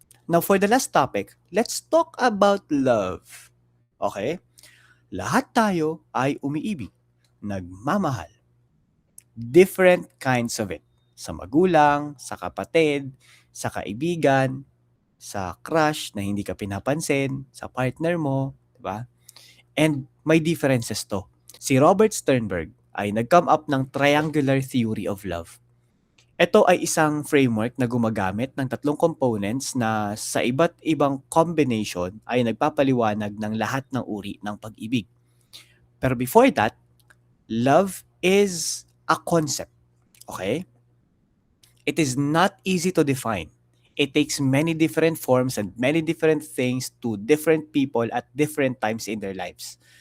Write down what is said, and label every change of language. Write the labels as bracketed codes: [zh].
[en] Now, for the last topic, let's talk about love. Okay? [tl] Lahat tayo ay umiibig, nagmamahal. [en] Different kinds of it. [tl] Sa magulang, sa kapatid, sa kaibigan, sa crush na hindi ka pinapansin, sa partner mo, diba? And may differences to. Si Robert Sternberg ay nag-come up ng triangular theory of love. Ito ay isang framework na gumagamit ng tatlong components na sa iba't ibang combination ay nagpapaliwanag ng lahat ng uri ng pag-ibig. [en] Pero before that, love is a concept, okay? It is not easy to define. It takes many different forms and many different things to different people at different times in their lives.